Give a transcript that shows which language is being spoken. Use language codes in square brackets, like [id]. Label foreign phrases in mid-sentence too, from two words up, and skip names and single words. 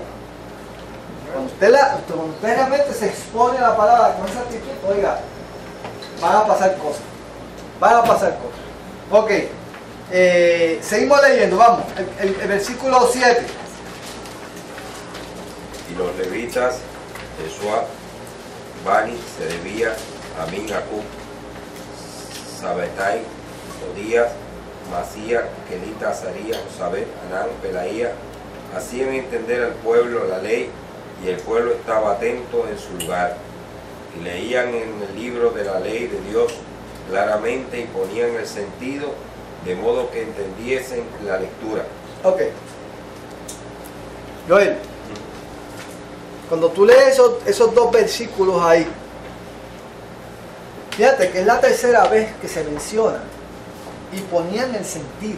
[es] Cuando usted realmente se expone a la palabra con esa actitud, oiga, van a pasar cosas. Van a pasar cosas. Ok. Seguimos leyendo, vamos. El versículo 7. Y los levitas, Jesúa, Bani, Sedebía, Amín, Acub, Sabetai, Odías, Masía, Kelita, Azaría, Josabet, Anán, Pelaía, hacían entender al pueblo la ley, y el pueblo estaba atento en su lugar, y leían en el libro de la ley de Dios claramente y ponían el sentido, de modo que entendiesen la lectura. Ok. Joel, cuando tú lees esos dos versículos ahí, fíjate que es la tercera vez que se menciona y ponían el sentido.